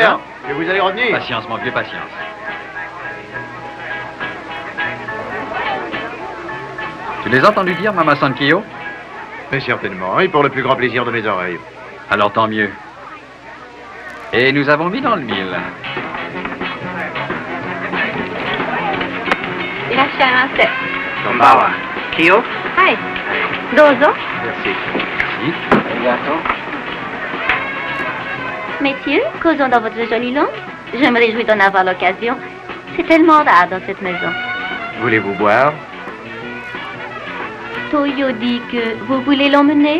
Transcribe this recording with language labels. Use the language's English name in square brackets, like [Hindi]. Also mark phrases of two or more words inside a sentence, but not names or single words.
[French] J'espère que vous allez revenir. Patience, mon vieux, patience. Tu les as entendus dire, Maman Sankyo? Mais certainement, et pour le plus grand plaisir de mes oreilles. Alors tant mieux. Et nous avons mis dans le mille. [Japanese] Irashaimase. こんばんは。今日? はい。どうぞ. [French] Merci. Merci. Messieurs, causons dans votre jolie langue. Je me réjouis d'en avoir l'occasion. C'est tellement rare dans cette maison. Voulez-vous boire? Toyo dit que vous voulez l'emmener.